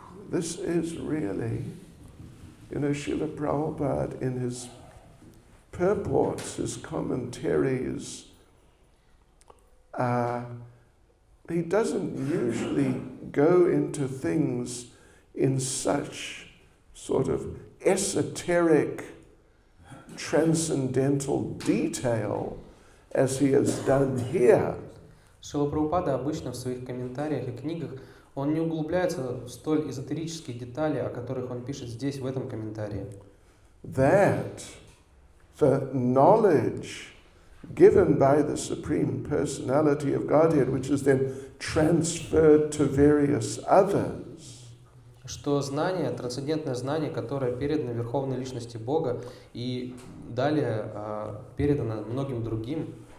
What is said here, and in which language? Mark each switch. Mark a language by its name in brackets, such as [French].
[English] This is really, Srila Prabhupada in his purports, his commentaries, he doesn't usually go into things in such sort of esoteric, transcendental detail as he has done here. [Russian] Шрила Прабхупада обычно в своих комментариях и книгах он не углубляется в столь эзотерические детали, о которых он пишет здесь, в этом комментарии. [English] That the knowledge given by the Supreme Personality of Godhead, which is then transferred to various others, [Russian] что знание, трансцендентное знание, которое передано Верховной Личности Бога и далее передано многим другим,